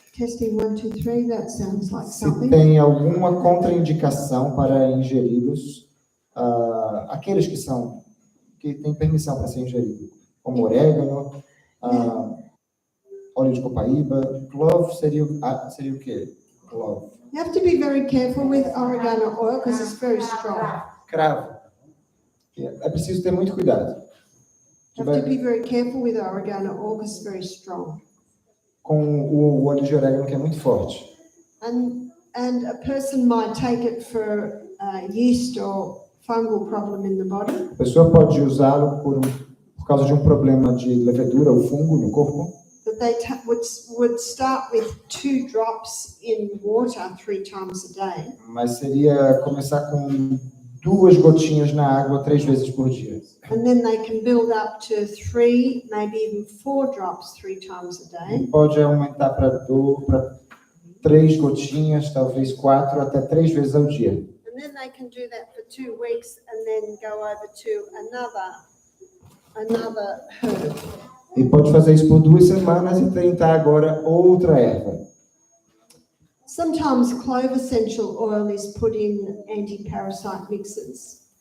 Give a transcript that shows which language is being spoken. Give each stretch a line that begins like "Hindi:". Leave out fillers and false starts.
English: Testing 1, 2, 3. That sounds like
Portuguese: Se
English: something.
Portuguese: tem alguma contraindicação para ingeri-los, aqueles que têm permissão para ser ingerido, como orégano, óleo de copaíba, clove seria o quê?
English: Clove. You have to be very careful with oregano oil because it's very strong.
Portuguese: Cravo. É preciso ter muito cuidado
English: You have to be very careful with oregano oil because it's very strong.
Portuguese: com o óleo de orégano, que é muito forte.
English: And a person might take it for yeast or fungal problem in the body.
Portuguese: A pessoa pode usá-lo por causa de um problema de levedura ou fungo no corpo.
English: The that they would start with 2 drops in water 3 times a day.
Portuguese: Mas seria começar com 2 gotinhas na água 3 vezes por dia.
English: And then they can build up to 3, maybe even 4 drops 3 times a day.
Portuguese: E pode aumentar para 3 gotinhas, talvez 4, até 3 vezes ao dia.
English: And then they can do that for 2 weeks and then go over to another herb.
Portuguese: E pode fazer isso por 2 semanas e tentar agora outra erva.
English: Sometimes clove essential oil is put in anti-parasite mixes.